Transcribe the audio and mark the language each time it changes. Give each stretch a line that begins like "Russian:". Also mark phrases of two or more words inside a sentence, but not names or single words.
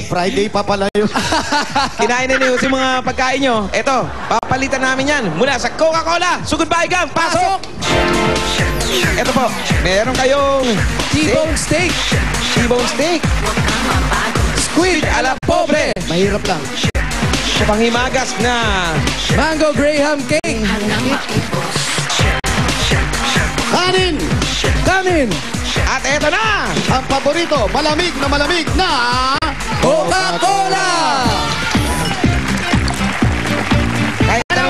Filipino: Friday pa pala yun. Kinain na ni yung mga pagkain nyo. Eto, papalitan namin yan mula sa Coca-Cola. Sugod ba, Igang? Pasok! Eto po, meron kayong...
English: T-bone steak. T-bone steak. Squid a la pobre.
Filipino: Mahirap lang. Panghimagas na... Mango Graham cake. Kanin. At eto na! Ang paborito, malamig na Coca-Cola! Kahit anong...